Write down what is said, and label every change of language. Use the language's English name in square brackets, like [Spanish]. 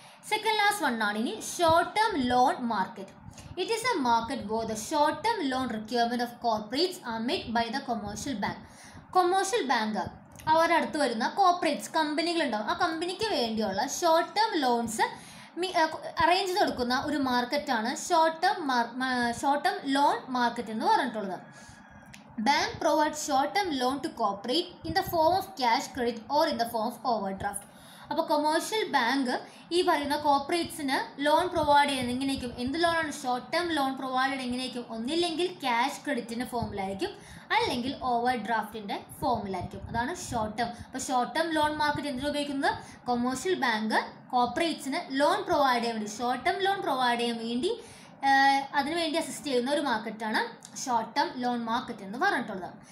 [English] Second last one ആണ് ഇനി short term loan market. It is a market where the short term loan requirement of corporates are made by the commercial bank. [Malayalam] Commercial bank അവരുടെ അടുത്ത് വരുന്ന corporates കമ്പനികളുണ്ടാവും. ആ കമ്പനിക്ക് വേണ്ടിയുള്ള short term loans arrange ചെയ്ത് കൊടുക്കുന്ന ഒരു മാർക്കറ്റാണ് ഷോർട്ട് ടേം ലോൺ മാർക്കറ്റ് എന്ന് പറഞ്ഞിട്ടുള്ളത്. [English] Bank provides short-term loan to corporate in the form of cash credit or in the form of overdraft. [Malayalam] അപ്പോൾ കൊമേഴ്ഷ്യൽ ബാങ്ക് ഈ പറയുന്ന കോർപ്പറേറ്റ്സിന് ലോൺ പ്രൊവൈഡ് ചെയ്യുന്നത് എങ്ങനെയായിരിക്കും? എന്ത് ലോണാണ്? ഷോർട്ട് ടേം ലോൺ പ്രൊവൈഡ് ചെയ്യുന്നത് എങ്ങനെയായിരിക്കും? ഒന്നില്ലെങ്കിൽ ക്യാഷ് ക്രെഡിറ്റിൻ്റെ ഫോമിലായിരിക്കും, അല്ലെങ്കിൽ ഓവർ ഡ്രാഫ്റ്റിൻ്റെ ഫോമിലായിരിക്കും. അതാണ് ഷോർട്ട് ടേം. അപ്പോൾ ഷോർട്ട് ടേം ലോൺ മാർക്കറ്റ് എന്തിനാണ് ഉപയോഗിക്കുന്നത്? കൊമേഴ്ഷ്യൽ ബാങ്ക് കോർപ്പറേറ്റ്സിന് ലോൺ പ്രൊവൈഡ് ചെയ്യാൻ വേണ്ടി, ഷോർട്ട് ടേം ലോൺ പ്രൊവൈഡ് ചെയ്യാൻ വേണ്ടി അതിനുവേണ്ടി അസിസ്റ്റ് ചെയ്യുന്ന ഒരു മാർക്കറ്റാണ് ഷോർട്ട് ടേം ലോൺ മാർക്കറ്റ് എന്ന് പറഞ്ഞിട്ടുള്ളത്.